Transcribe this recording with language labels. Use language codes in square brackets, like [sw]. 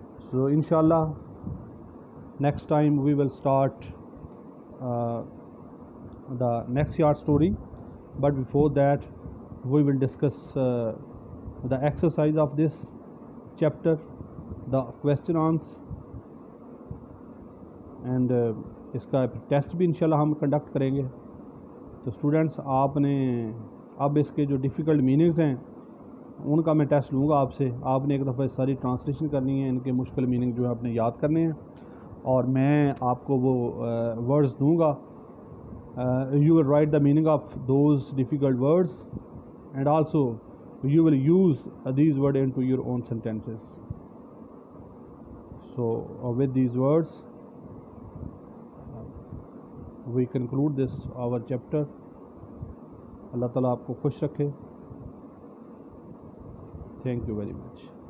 [en] So inshallah next time we will start the next short story, but before that we will discuss the exercise of this chapter, the question answers, and [ur] اس کا test بھی انشاءاللہ ہم conduct کریں گے. تو students, آپ نے اب اس کے جو ڈیفیکلٹ میننگز ہیں ان کا میں ٹیسٹ لوں گا آپ سے. آپ نے ایک دفعہ ساری ٹرانسلیشن کرنی ہے، ان کے مشکل میننگ جو ہے آپ نے یاد کرنے ہیں، اور میں آپ کو وہ ورڈز دوں گا. [en] You will write the meaning of those difficult words, and also you will use these word into your own sentences. So with these words we conclude this our chapter. [ur] اللہ تعالیٰ آپ کو خوش رکھے. [en] Thank you very much.